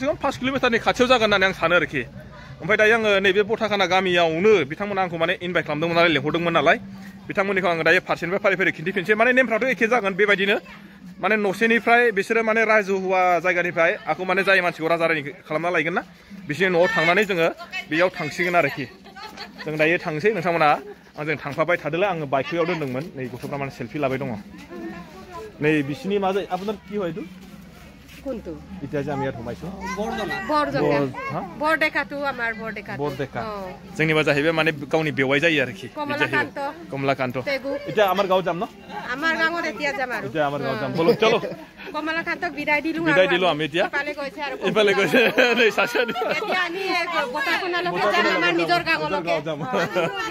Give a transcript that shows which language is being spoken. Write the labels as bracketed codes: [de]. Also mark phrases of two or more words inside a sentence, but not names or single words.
[brx] खम 5 किलोमीटरनि खाथियाव जागोन होननानै आं सानो आरोखि ओमफ्राय दायो आङो नैबे बथाखाना गामियावनो बिथांमोना आंखौ माने इनभाइट खालामदोंमोन नालाय लेंहरदोंमोन नालाय बिथांमोननिखौ आङो दायो फारसेनिफ्राय फारि फारि खिन्थिफिनसै माने नेमफ्राथ' एखे जागोन बेबायदिनो माने न'सेनिफ्राय बिसोरो माने रायजोहुवा जायगानिफ्राय आंखौ माने जाय मानसिखौ राजा रानि खालामना लायगोन ना बिसोरनि न'आव थांनानै जोङो बेयाव थांसिगोन आरोखि जों दायो थांसै नोंथांमोना आंजों थांफाबाय थादोलाय आङो बाइकयाव दोनदोंमोन नै गथ'फ्रा माने सेलफि लाबाय दङ नै बिसिनि मा जायो [as] আপোনাৰ কি হয় এইটো কোনটো এতিয়া যে আমি ইয়াত সোমাইছো বৰডেকাটো আমাৰ বৰডেকা [brx] जोंनिबा जाहैबाय माने गावनि बेवाइ जायो आरोखि कमलाकान्त [as] এতিয়া আমাৰ গাঁও যাম ন আমাৰ গাঁৱত এতিয়া যাম আৰু এতিয়া আমাৰ গাঁও যাম বলো চলো কমলাকান্তক বিদায় দিলো আমি এতিয়া ইফালে গৈছে नै সাসা এতিয়া আমি বতাকুনালৈকে যাম আমাৰ নিজৰ গাঁৱলৈকে